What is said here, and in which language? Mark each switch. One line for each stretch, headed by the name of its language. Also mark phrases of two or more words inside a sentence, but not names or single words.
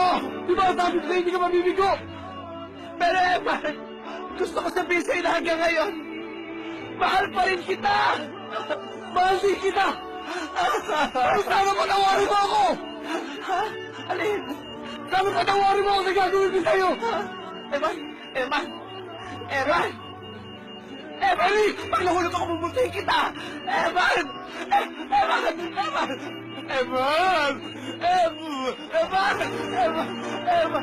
Filipino: Di ba sabi ko hindi ka mabibigo? Pero Emma, gusto ko sabihin sa'yo na hanggang ngayon, mahal pa rin kita! Mahal din kita! Sana patawarin mo ako! Ha? Alin? Sana patawarin mo ako sa gagawin ko sa'yo! Eman! Eman! Eman! Eman! Pag nahulog ako, bubuntahin kita! Eman! Eman! Eman! Eman! Eman! Eman! Eman! Eman!